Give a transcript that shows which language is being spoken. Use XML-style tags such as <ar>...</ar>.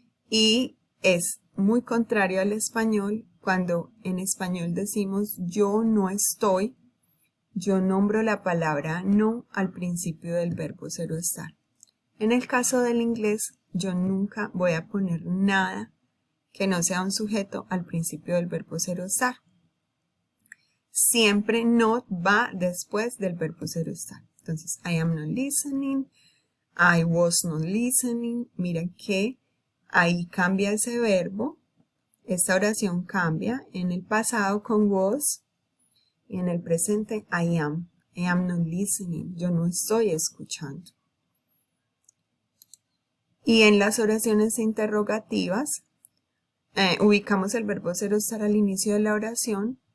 <es>Y es muy contrario al español, cuando en español decimos yo no estoy, yo nombro la palabra no al principio del verbo ser o estar. En el caso del inglés, yo nunca voy a poner nada que no sea un sujeto al principio del verbo ser o estar. Siempre not va después del verbo ser o estar.</es> <en>Entonces, I am not listening, I was not listening.</en> <es>Miren que ahí cambia ese verbo. Esta oración cambia en el pasado con was y en el presente</es> <en>I am not listening.</en> <es>Yo no estoy escuchando. Y en las oraciones interrogativas, ubicamos el verbo ser o estar al inicio de la oración.</es>